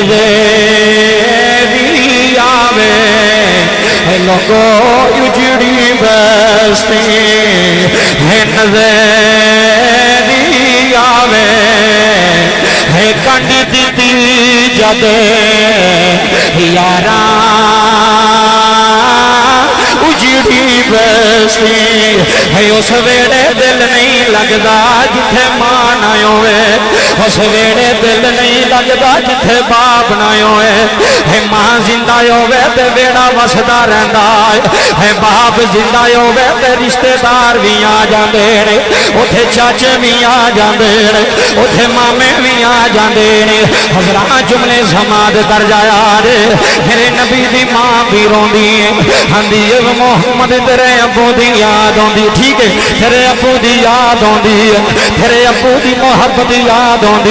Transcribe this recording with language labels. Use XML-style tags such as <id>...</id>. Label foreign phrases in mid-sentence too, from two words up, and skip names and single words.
<pa>نظری آوے ہے لوگو اجڑی بستی ہے نظری آوے ہے کنڈی دیتی جد یاراں اجڑی بستی ہے اس ویڑے دل نہیں لگدا جتھے ماں نہ ہوئے اس ویڑے دل نہیں لگدا جتھے باپ نہ ہوئے ہے ماں زندہ ہوئے تے ویڑا وسدا رہندا ہے باپ زندہ ہوئے تے رشتہ دار بھی آ جاندے نے اوتھے چاچے بھی آ جاندے نے اوتھے مامے بھی آ جاندے نے حضرات جملے سماعت کر جایا رے میرے نبی دی ماں بھی روندی ہے ہندی محمد تیرے ابو دی یاد ہوندی ٹھیک ہے تیرے ابو دی یاد ہوندی ہے تیرے ابو دی محبت دی یاد ہوندی</pa>